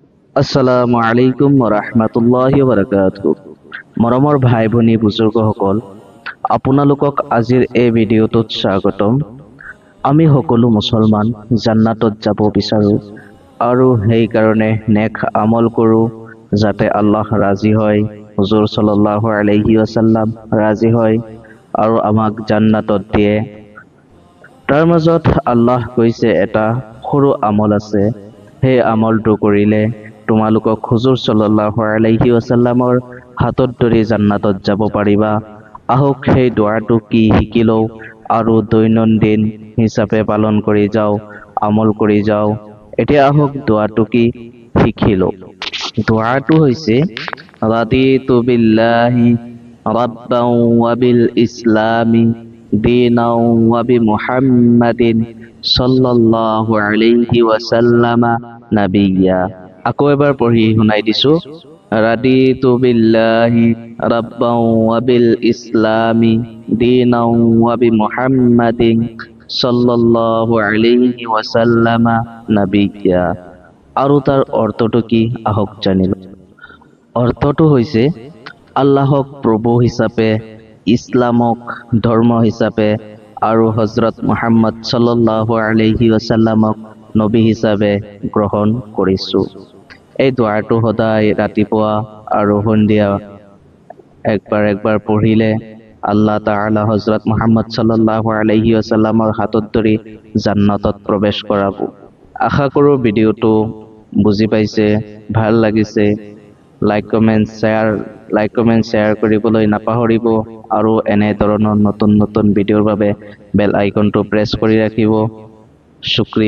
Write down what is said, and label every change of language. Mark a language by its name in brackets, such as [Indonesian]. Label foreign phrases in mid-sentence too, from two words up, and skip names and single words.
[Arabic] السلام عليكم ورحمة الله وبركاته. [Assamese] মৰমৰ ভাই ভনী বুজুৰ্গসকল, আপোনালোকক আজিৰ এই ভিডিঅ'টোত স্বাগতম। আমি সকলো মুছলমান জান্নাতত যাব বিচাৰো আৰু সেইকাৰণে নেক আমল কৰোঁ যাতে আল্লাহ ৰাজি হয়, হুজুৰ [Arabic] صلى الله عليه وسلم [Assamese] ৰাজি হয় আৰু আমাক জান্নাতত দিয়ে। তাৰ মাজত আল্লাহ কৈছে এটা সৰু আমল আছে, সেই আমলটো কৰিলে তোমালোকক হুজুৰ [Arabic] صلى الله عليه وسلم [Assamese] হাতত ধৰি জান্নাতত যাব পাৰিবা। আহক সেই দোৱাটো কি শিকি লওঁ আৰু দৈনন্দিন হিচাপে পালন কৰি যাওঁ, আমল কৰি যাওঁ। এতিয়া আহক দোৱাটো কি শিকি লওঁ। দোৱাটো হৈছে [Arabic] رضيت بالله ربا وبالإسلام دينا وبمحمد صلى الله عليه وسلم نبيا. [Assamese] আকৌ এবাৰ পঢ়ি শুনাই দিছো। [Arabic] رضيت بالله ربا وبالإسلام دينا وبمحمد صلى الله عليه وسلم نبيا. [Assamese] আৰু তাৰ অৰ্থটো কি আহক জানিলো। অৰ্থটো হৈছে আল্লাহক প্ৰভু হিচাপে, ইছলামক ধৰ্ম হিচাপে আৰু হজৰত মুহাম্মদ [Arabic] صلى الله عليه وسلم [Assamese] নবী হিচাপে গ্ৰহণ কৰিছো। এই দোৱাটো সদায় ৰাতিপুৱা আৰু সন্ধিয়া একবাৰ পঢ়িলে [Arabic] الله تعالى [Assamese] হজৰত মুহাম্মদ [Arabic] صلى الله عليه وسلم [Assamese] হাতত ধৰি জান্নাতত প্ৰৱেশ কৰাব। আশা কৰো ভিডিঅ'টো বুজি পাইছে, ভাল লাগিছে। লাইক কমেণ্ট শ্বেয়াৰ কৰিবলৈ নাপাহৰিব আৰু এনে ধৰণৰ নতুন ভিডিঅ'ৰ বাবে বেল আইকনটো প্ৰেছ কৰি ৰাখিব।